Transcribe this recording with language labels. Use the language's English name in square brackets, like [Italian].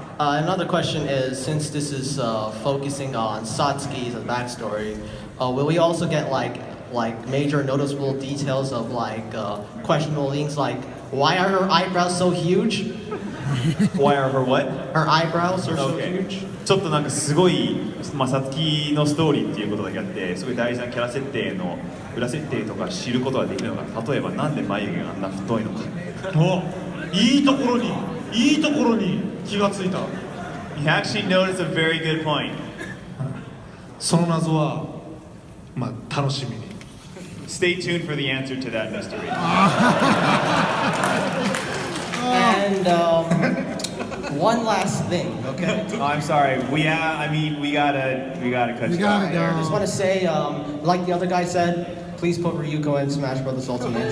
[English] Another question is, since this is focusing on Satsuki's backstory, will we also get like major noticeable details of like questionable things like why are her eyebrows so huge? Why are her what? Her eyebrows are so huge. [Japanese] ちょっとなんかすごい、さつきのストーリーっていうことだけあって、すごい大事なキャラ設定の裏設定とか知ることができるのか。例えばなんで眉毛があんな太いのか。いいところに気がついた。 [English] You actually noticed a very good point. [Japanese] その謎はまあ楽しみに。 [English] Stay tuned for the answer to that mystery. And one last thing, okay? Oh, I'm sorry. We gotta cut you off. I just want to say, like the other guy said, please put Ryuko in Smash Bros. Ultimate.